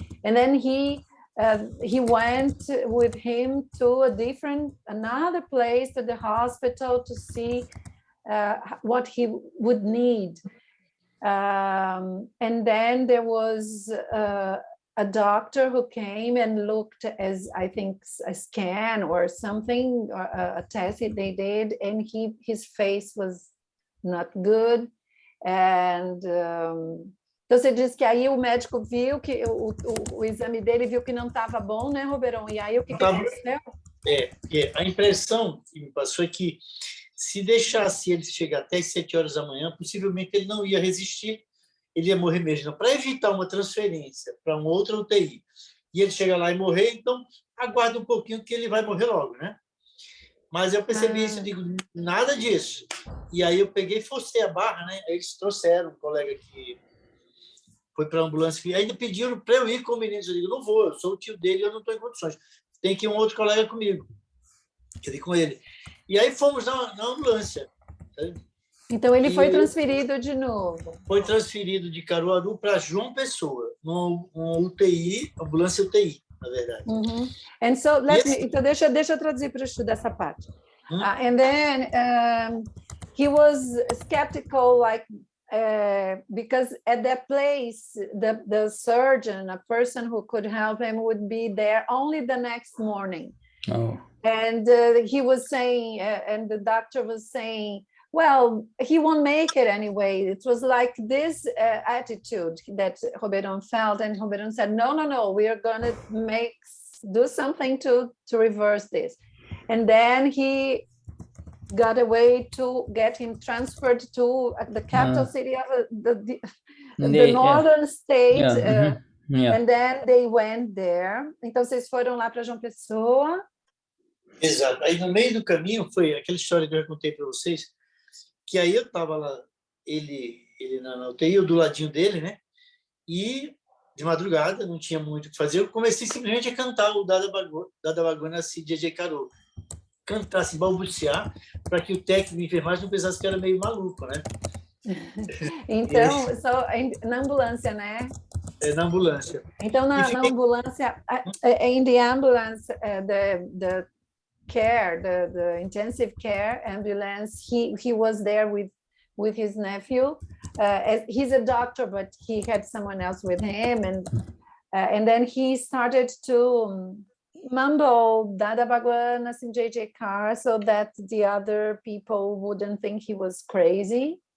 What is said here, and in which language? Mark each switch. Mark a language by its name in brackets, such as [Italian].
[English] And then he went with him to another place, to the hospital, to see what he would need. And then there was a doctor who came and looked, as I think a scan or something, or a test they did, and his face was not good. [Portuguese] And então você diz que aí o médico viu que o exame dele viu que não estava bom, né, Roberão? E aí o que aconteceu? A impressão que me passou é que se deixasse ele chegar até as 7 horas da manhã, possivelmente ele não ia resistir, ele ia morrer mesmo. Para evitar uma transferência para uma outra UTI e ele chegar lá e morrer, então aguarda um pouquinho que ele vai morrer logo, né? Mas eu percebi isso, eu digo, nada disso. E aí eu peguei e forcei a barra, né? Aí eles trouxeram um colega que foi para a ambulância, e ainda pediram para eu ir com o menino. Eu digo, não vou, eu sou o tio dele, eu não estou em condições. Tem que ir um outro colega comigo. Eu ir com ele. E aí fomos na ambulância. Sabe? Então ele foi transferido de novo. Foi transferido de Caruaru para João Pessoa, uma UTI, ambulância UTI, na verdade. [English] And so [Portuguese] então deixa eu traduzir para o Shuddha essa parte. [English] And then he was skeptical, like because at that place the surgeon, a person who could help him, would be there only the next morning. And he was saying, and the doctor was saying, well, he won't make it anyway. It was like this attitude that Roberon felt, and Roberon said, no, we are going to do something to reverse this. And then he got a way to get him transferred to the capital city of the northern state. And then they went there. [Portuguese] Então, vocês foram lá para João Pessoa. Exato. Aí, no meio do caminho, foi aquela história que eu já contei para vocês, que aí eu estava lá, ele na UTI, eu do ladinho dele, né? E, de madrugada, não tinha muito o que fazer, eu comecei simplesmente a cantar o Dadavani assim, DJ Caro. Cantar, assim, balbuciar, para que o técnico de enfermagem não pensasse que era meio maluco, né? Então, na ambulância, né? Na ambulância. Então, na ambulância, [English] in the ambulance, the care, the intensive care ambulance, he was there with his nephew. He's a doctor, but he had someone else with him, and then he started to mumble Dada Bhagwan assim, JJ Carr, so that the other people wouldn't think he was crazy.